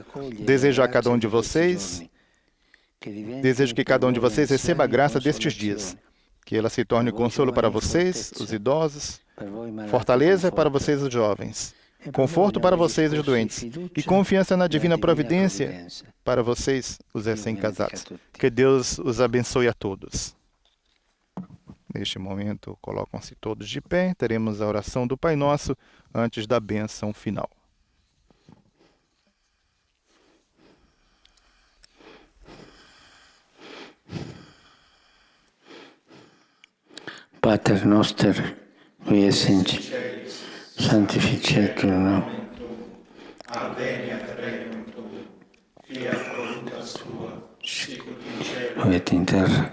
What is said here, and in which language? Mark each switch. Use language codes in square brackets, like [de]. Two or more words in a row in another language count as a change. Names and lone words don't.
[pt] Desejo a cada um de vocês Desejo que cada um de vocês receba a graça destes dias, que ela se torne consolo para vocês, os idosos, fortaleza para vocês, os jovens, conforto para vocês, os doentes, e confiança na divina providência para vocês, os recém-casados. Que Deus os abençoe a todos. Neste momento, colocam-se todos de pé, teremos a oração do Pai Nosso antes da bênção final. [la] Pater noster, qui es in cielo, sanctificetur nomen tuum, adveniat regnum tuum, fiat voluntas tua, sicut in cielo et in terra.